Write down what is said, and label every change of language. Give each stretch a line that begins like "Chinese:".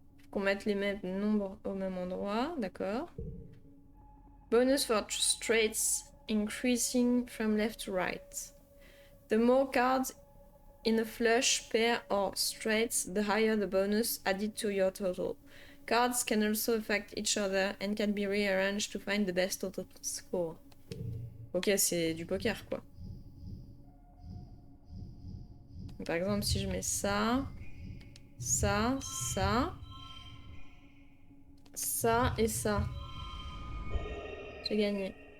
French: Qu'on mette les mêmes nombres au même endroit, d'accord.
English: Bonus for straights, increasing from left to right. The more cards in a flush, pair, or straights, the higher the bonus added to your total. Cards can also affect each other and can be rearranged to find the best total score.
French: Ok, c'est du poker, quoi. Par exemple, si je mets ça, ça, ça, ça et ça, j'ai gagné.